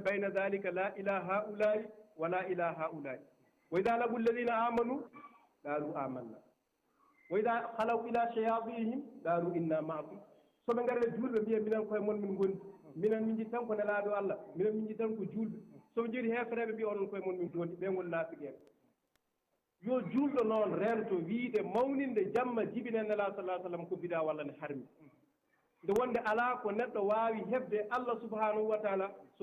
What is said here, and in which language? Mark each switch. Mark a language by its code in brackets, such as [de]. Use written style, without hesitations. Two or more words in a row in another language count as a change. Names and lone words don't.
[ar] بين ذلك لا إلى هؤلاء ولا إلى هؤلاء وإذا لقوا الذين آمنوا قالوا آمنا وإذا خلوا إلى شياطينهم قالوا إنا معكم [ff] soɓe ngari julɓe mbiya minen koye moon min gondi minen min jiɗi tan ko nelaɗo allah minen min jiɗi tan ko julɓe soɓe jooɗi hefreɓe mbiya onon koye moon min gondi ɓe goni naafiqeɓe yo julɗo noon rento wiide mawninde jamma jibine nela sallah sallam ko bida walla ne harmi nde wonde ala ko neɗɗo waawi heɓde allah [ar] سبحانه وتعالى [ff] so